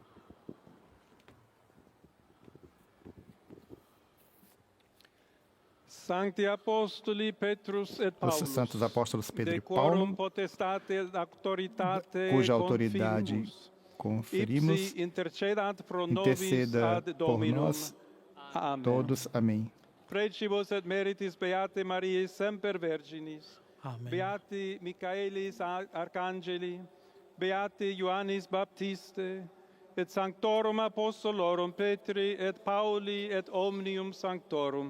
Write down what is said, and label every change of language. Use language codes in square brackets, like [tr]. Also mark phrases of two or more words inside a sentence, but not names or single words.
[la] Sancti Apostoli Petrus et Paulus, [pt] os santos apóstolos Pedro e Paulo, cuja autoridade conferimos, interceda por nós todos. Amém. [la] Precibus et meritis Beate Mariae semper Virginis. Amen. Beati Michaelis Arcangeli, Beati Ioannis Baptiste, et Sanctorum Apostolorum Petri et Pauli et omnium Sanctorum.